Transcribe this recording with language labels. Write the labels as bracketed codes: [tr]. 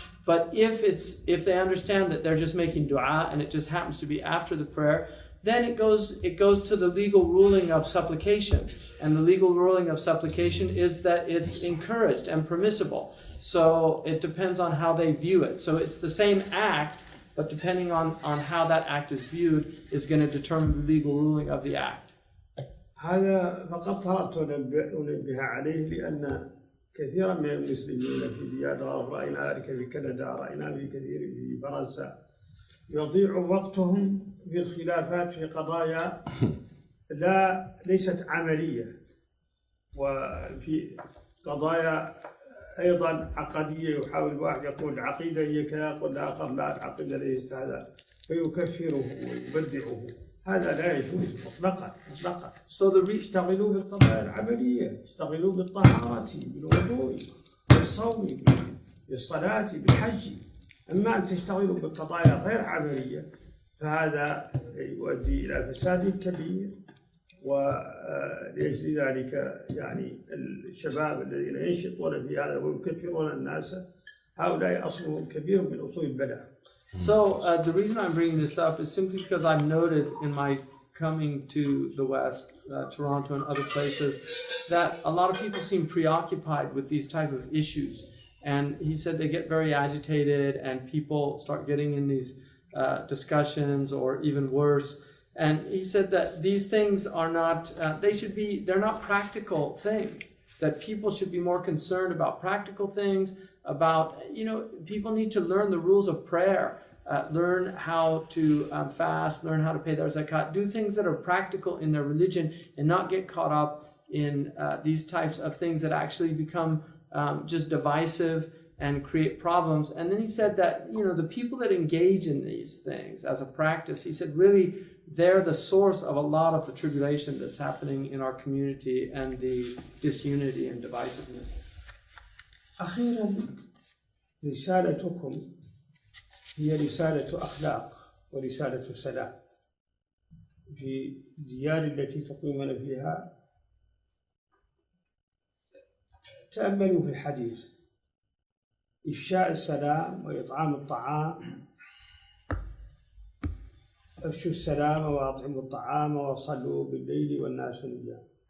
[en] But if they understand that they're just making dua and it just happens to be after the prayer, then it goes to the legal ruling of supplication. And the legal ruling of supplication is that it's encouraged and permissible. So it depends on how they view it. So it's the same act, but depending on how that act is viewed is going to determine the legal ruling of the act. [ar] هذا فقط طلبت أنبه عليه لأن كثيرا من المسلمين في بلاد الغرب رأينا ذلك في كندا، رأينا في كثير في فرنسا يضيع وقتهم في الخلافات في قضايا ليست عملية، وفي قضايا أيضا عقدية يحاول الواحد يقول العقيدة هي كذا، يقول الآخر لا العقيدة ليست هذا، فيكفره ويبدعه. هذا لا يجوز مطلقا. يشتغلوا بالقضايا العملية، يشتغلوا بالطهارة، بالوضوء، بالصوم، بالصلاة، بالحج. أما أن تشتغلوا بالقضايا غير عملية فهذا يؤدي إلى فساد كبير. ولأجل ذلك يعني الشباب الذين ينشطون في هذا ويكفرون الناس هؤلاء أصلهم كبير من أصول البدع. [en] So the reason I'm bringing this up is simply because I've noted in my coming to the West, Toronto and other places, that a lot of people seem preoccupied with these type of issues. And he said they get very agitated and people start getting in these discussions or even worse. And he said that these things are not, they're not practical things, that people should be more concerned about practical things, about, people need to learn the rules of prayer, learn how to fast, learn how to pay their zakat, do things that are practical in their religion and not get caught up in these types of things that actually become just divisive and create problems. And then he said that, the people that engage in these things as a practice, he said really they're the source of a lot of the tribulation that's happening in our community and the disunity and divisiveness. [ar] أخيرا رسالتكم هي رسالة أخلاق ورسالة سلام في الديار التي تقيمون فيها. تأملوا في الحديث: إفشاء السلام وإطعام الطعام، أفشوا السلام وأطعموا الطعام وصلوا بالليل والناس نيام.